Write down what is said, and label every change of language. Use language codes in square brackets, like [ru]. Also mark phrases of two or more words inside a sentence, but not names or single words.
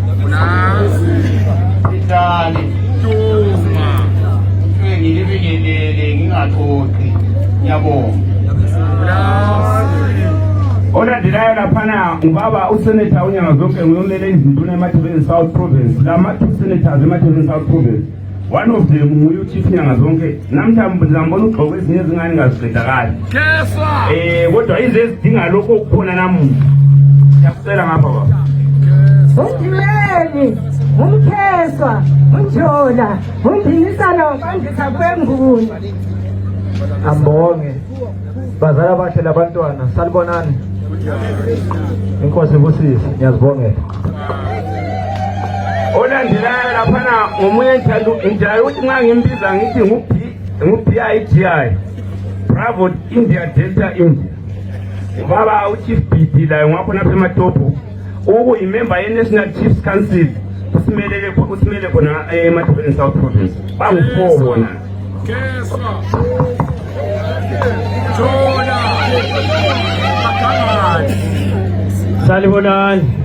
[nd] Itali. Ngilibingelele ngingaxoxi. Ngiyabonga. Olandelayo laphana ngubaba uSenator unyanga zonke nguyomele izinduna eMathebeni South Province. Lama [en] two senators [nd] eMathebeni South Province. [en] One of them [nd] nguyu chief nyanga zonke. Namhlanje ngizambona ugqoke ezinye ezingane ngaziqedakali. Kodwa izezidinga lokho okukhona namuhla. Yakusela ngapha baba. Undimeni, umkheswa, unjola, undinisana wabandisa kwenguni. Ambonge. Bazala bahle labantwana, salibonani. Inkosi ibusise, ngiyazibongela. Olandelayo laphana ngomunye njalo ukuthi nxa ngimbiza ngithi ngu-PIGI. [en] Bravo India Delta India. [nd] Baba uChief BD la ngapha lapha eMatopo. Uyimember ye-National Chiefs Council. Usimele khona eMathebeni South Province. Bangu-4 bona. Salibonani.